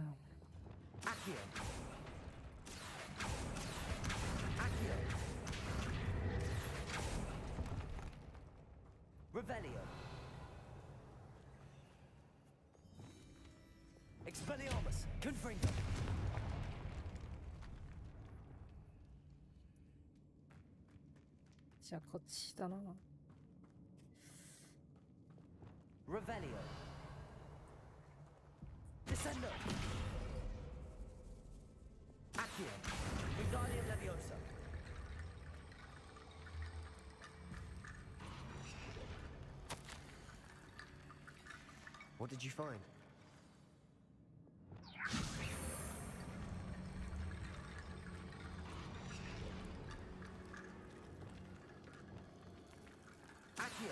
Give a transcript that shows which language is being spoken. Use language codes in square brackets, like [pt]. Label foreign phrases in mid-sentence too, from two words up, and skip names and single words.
[en] Accio. Accio. Revelio. Expelliarmus! Confringo! [ja] じゃあこっちだな。 [en] Revelio. Descendo. Accio. Wingardium Leviosa. What did you find? Accio.